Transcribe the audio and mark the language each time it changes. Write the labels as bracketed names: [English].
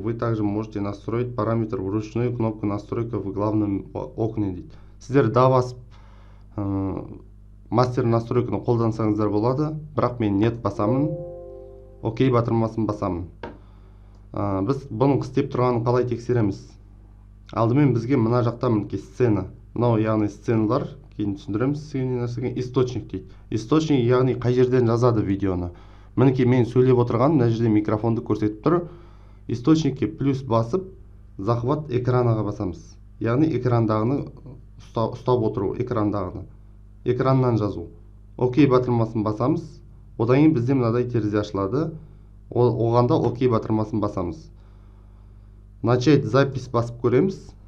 [Russian] Вы также можете настроить параметр вручную кнопку настройка в главном окне [Kazakh] дейді. Сіздер да басып мастер настройканы қолдансаңыздар болады, бірақ мен нет басамын, окей батырмасын басамын. Біз бұның істеп тұрғанын қалай тексереміз? Алдымен бізге мына жақта мінекей сцена. Мынау яғни сценалар, кейін түсіндіреміз сізге источник дейді. Источник яғни қай жерден жазады видеоны. Мінекей, мен сөйлеп отырған, мына жерде микрофонды көрсетіп тұр. Источникке плюс басып, захват экранаға басамыз. Яғни экрандағыны ұстап отыру, экрандағыны. Экраннан жазу. Окей батырмасын басамыз. Одан кейін бізде мынадай терезе ашылады. Оғанда окей батырмасын басамыз. Начать запись басып көреміз.